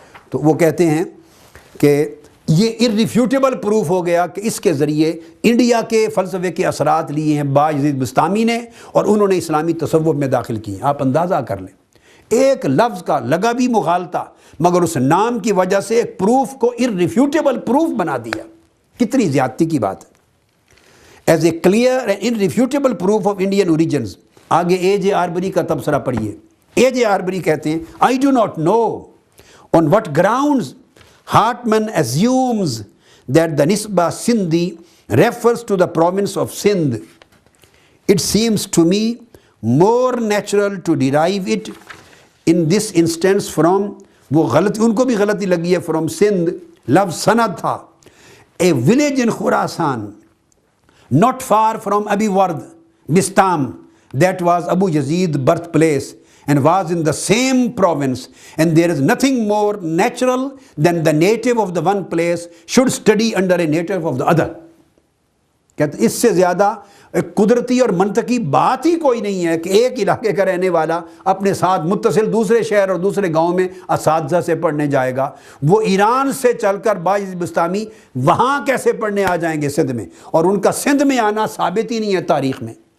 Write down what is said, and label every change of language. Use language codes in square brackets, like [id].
[ur] تو وہ کہتے ہیں کہ یہ ارریفیوٹیبل پروف ہو گیا کہ اس کے ذریعے انڈیا کے فلسفے کے اثرات لیے ہیں باعزید بسطامی نے، اور انہوں نے اسلامی تصوف میں داخل کی ہیں۔ آپ اندازہ کر لیں ایک لفظ کا لگا بھی مغالطہ، مگر اس نام کی وجہ سے ایک پروف کو ارریفیوٹیبل پروف بنا دیا، کتنی زیادتی کی بات ہے۔ [en] As a clear and irrefutable proof of Indian origins. [ur] آگے اے جے آربری کا تبصرہ پڑھیے۔ اے جے آربری کہتے ہیں [en] I do not know on what grounds Hartman assumes that the Nisba Sindhi refers to the province of Sindh. It seems to me more natural to derive it in this instance from, [ur] وہ غلط ان کو بھی غلطی لگی ہے, [en] from Sindh, [ur] لفظ سند تھا, [en] a village in Khurasan, not far from Abi Ward, Bistam, that was Abu Yazid's birthplace and was in the same province, and there is nothing more natural than the native of the one place should study under a native of the other. [ur] کہتے اس سے زیادہ قدرتی اور منطقی بات ہی کوئی نہیں ہے کہ ایک علاقے کا رہنے والا اپنے ساتھ متصل دوسرے شہر اور دوسرے گاؤں میں اساتذہ سے پڑھنے جائے گا. وہ ایران سے چل کر باعث بستامی وہاں کیسے پڑھنے آ جائیں گے سندھ میں, اور ان کا سندھ میں آنا ثابت ہی نہیں ہے تاریخ میں.